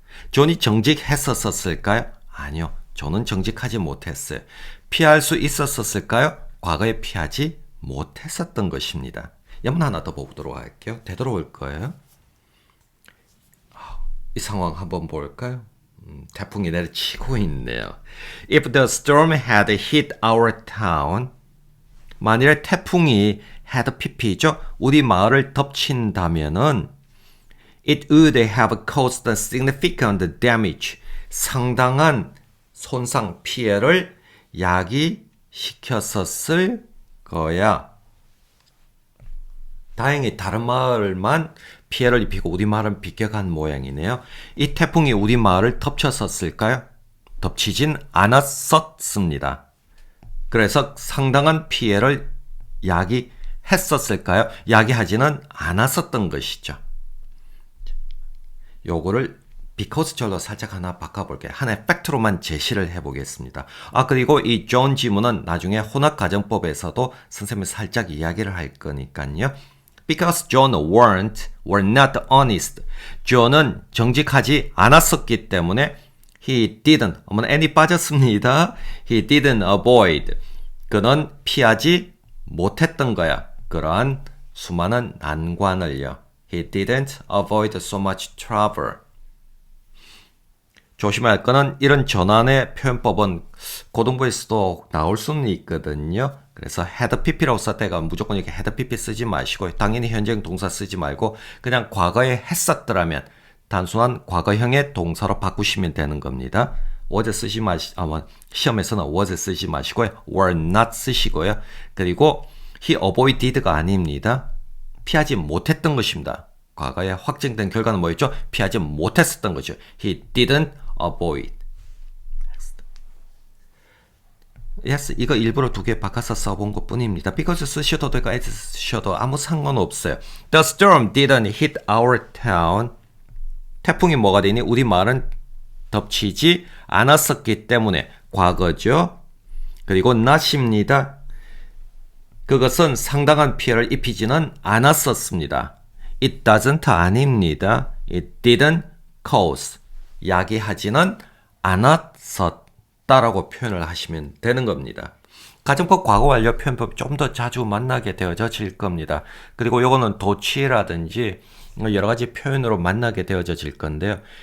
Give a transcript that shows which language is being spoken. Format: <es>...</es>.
<ko>존이 정직했었을까요? 아니요. 존은 정직하지 못했어요. 피할 수 있었을까요? 과거에 피하지 못했었던 것입니다. 예문 하나 더 보도록 할게요. 되돌아올 거예요. 이 상황 한번 볼까요? 태풍이 내리치고 있네요.</ko> <en>If the storm had hit our town,</en> <ko>만일에 태풍이</ko> <en>had pp죠.</en> <ko>우리 마을을 덮친다면은</ko> <en>it would have caused significant damage.</en> <ko>상당한 손상, 피해를 야기시켰었을 거야. 다행히 다른 마을만 피해를 입히고 우리 마을은 비껴간 모양이네요. 이 태풍이 우리 마을을 덮쳤었을까요? 덮치진 않았었습니다. 그래서 상당한 피해를 야기했었을까요? 야기하지는 않았었던 것이죠. 요거를 because 절로 살짝 하나 바꿔볼게요. 하나의 팩트로만 제시를 해보겠습니다. 그리고 이 존 지문은 나중에 혼합가정법에서도 선생님이 살짝 이야기를 할 거니까요.</ko> <en>Because John were not honest.</en> <ko>존은 정직하지 않았었기 때문에</ko> <en>he didn't,</en> <ko>n이 빠졌습니다.</ko> <en>He didn't avoid.</en> <ko>그는 피하지 못했던 거야. 그러한 수많은 난관을요.</ko> <en>He didn't avoid so much trouble.</en> <ko>조심해야 할 거는 이런 전환의 표현법은 고등부에서도 나올 수는 있거든요. 그래서 had pp라고 썼다가 무조건 이렇게 had pp 쓰지 마시고 당연히 현재형 동사 쓰지 말고 그냥 과거에 했었더라면 단순한 과거형의 동사로 바꾸시면 되는 겁니다. was 쓰지 시험에서는 was 쓰지 마시고요. were not 쓰시고요. 그리고</ko> <en>he avoided</en> <ko>가 아닙니다. 피하지 못했던 것입니다. 과거에 확정된 결과는 뭐였죠? 피하지 못했었던 거죠.</ko> <en>He didn't avoid.</en> <ko>Yes, 이거 일부러 두 개 바꿔서 써본 것 뿐입니다.</ko> <en>Because</en> <ko>쓰셔도 되고</ko> <en>as</en> <ko>쓰셔도 아무 상관없어요.</ko> <en>The storm didn't hit our town.</en> <ko>태풍이 뭐가 되니? 우리말은 덮치지 않았었기 때문에 과거죠. 그리고 not입니다. 그것은 상당한 피해를 입히지는 않았었습니다.</ko> <en>It doesn't</en> <ko>아닙니다.</ko> <en>It didn't cause.</en> <ko>야기하지는 않았었다라고 표현을 하시면 되는 겁니다. 가정법 과거 완료 표현법이 좀 더 자주 만나게 되어질 겁니다. 그리고 요거는 도치라든지 여러 가지 표현으로 만나게 되어질 건데요.</ko>